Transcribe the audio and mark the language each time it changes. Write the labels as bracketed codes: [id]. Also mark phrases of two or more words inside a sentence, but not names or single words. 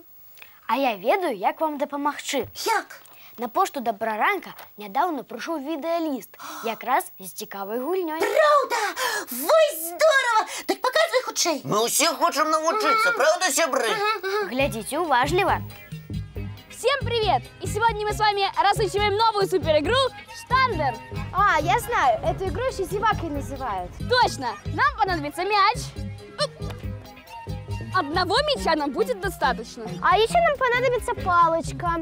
[be] А я ведаю, як вам дапамагчы. Як? На пошту Добраранка нядаўна прыйшоў відэаліст, якраз з цікавай гульнёй. Праўда? Вось здорово! Так паказвай хутчэй. Мы ўсе хочам навучыцца, правда, сябры? Глядзіце уважліва. [ru] Всем привет! И сегодня мы с вами разучиваем новую суперигру «Штандер». А, я знаю, эту игру еще зевакой называют. Точно! Нам понадобится мяч. Одного мяча нам будет достаточно. А еще нам понадобится палочка.